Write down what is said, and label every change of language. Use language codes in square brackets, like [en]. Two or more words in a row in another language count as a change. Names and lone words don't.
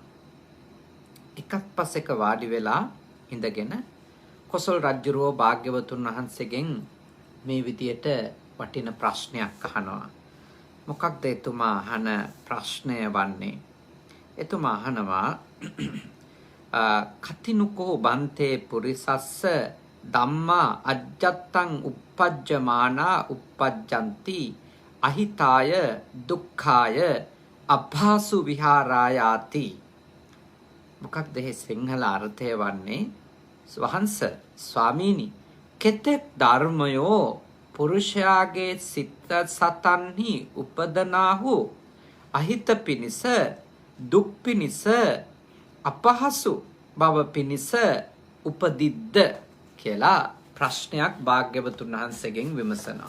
[si] එකත් පසෙක වාඩි වෙලා ඉඳගෙන කොසල් රජුරෝ භාග්‍යවතුන් වහන්සේගෙන් මේ විදියට වටින ප්‍රශ්නයක් අහනවා. මොකක්ද එතුමා අහන ප්‍රශ්නය වන්නේ? එතුමා අහනවා [pi] කතිනුකෝ බන්තේ පුරිසස්ස ධම්මා අජ්ජත්තං uppajjamaana uppajjanti අහිතාය දුක්ඛාය අභාසු විහාරායාති. [si] මොකක්ද මේ සිංහල අර්ථය වන්නේ? වහන්ස ස්වාමීනි, කෙතෙක් ධර්මයෝ පුරුෂයාගේ සිත සතන්හි උපදනාහු අහිත පිනිස දුක් පිනිස අපහසු බව පිනිස උපදිද්ද කියලා ප්‍රශ්නයක් භාග්‍යවතුන් වහන්සේගෙන් විමසනවා.